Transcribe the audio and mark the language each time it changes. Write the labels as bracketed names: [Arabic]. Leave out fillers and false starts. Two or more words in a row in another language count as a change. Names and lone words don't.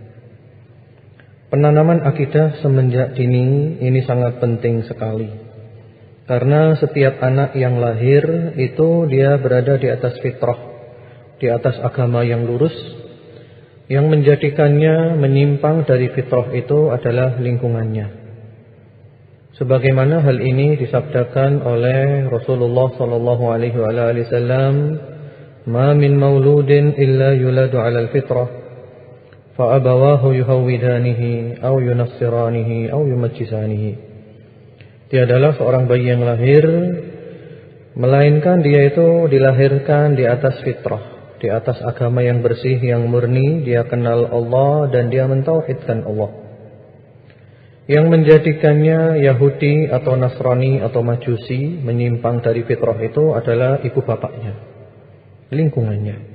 [Indonesian] Penanaman akidah semenjak dini ini sangat penting sekali, karena setiap anak yang lahir itu dia berada di atas fitrah, di atas agama yang lurus. Yang menjadikannya menyimpang dari fitrah itu adalah lingkungannya. Sebagaimana hal ini disabdakan oleh Rasulullah SAW, [Arabic] "ما من مولود إلا يولد على الفطرة. فأبواه يهودانه أو ينصرانه أو يمجسانه." [Indonesian] Tiadalah seorang bayi yang lahir melainkan dia itu dilahirkan di atas fitrah, di atas agama yang bersih, yang murni. Dia kenal Allah dan dia mentauhidkan Allah. Yang menjadikannya Yahudi atau Nasrani atau Majusi, menyimpang dari fitrah itu adalah ibu bapaknya, lingkungannya.